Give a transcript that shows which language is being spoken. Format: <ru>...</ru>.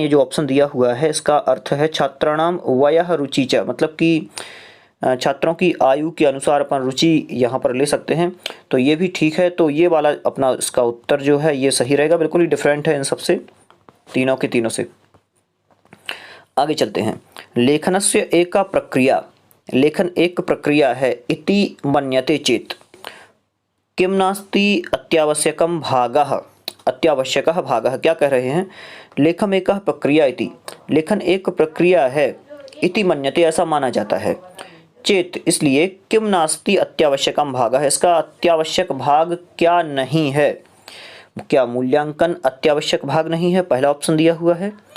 <hi>ये जो ऑप्शन दिया हुआ है इसका अर्थ है</hi> <sa>छात्राणाम वयः रुचि च,</sa> <hi>मतलब कि छात्रों की आयु के अनुसार अपन रुचि यहाँ पर ले सकते हैं, तो ये भी ठीक है। तो ये वाला अपना इसका उत्तर जो है ये सही रहेगा, बिल्कुल ही डिफरेंट है इन सबसे, तीनों के तीनों से। आगे चलते हैं।</hi> <sa>लेखनस्य एका प्रक्रिया,</sa> <hi>लेखन एक प्रक्रिया है।</hi> <sa>इति मन्यते चेत किम नास्ति अत्यावश्यकम भागः, अत्यावश्यकः भागः।</sa> <hi>क्या कह रहे हैं, लेखन एक प्रक्रिया इति, लेखन एक प्रक्रिया है।</hi> <sa>इति मन्यते,</sa> <hi>ऐसा माना जाता है। चेत, इसलिए।</hi> <sa>किम नास्ति अत्यावश्यकम भागः,</sa> <hi>इसका अत्यावश्यक भाग क्या नहीं है। क्या मूल्यांकन अत्यावश्यक भाग नहीं है, पहला ऑप्शन दिया हुआ है।</hi>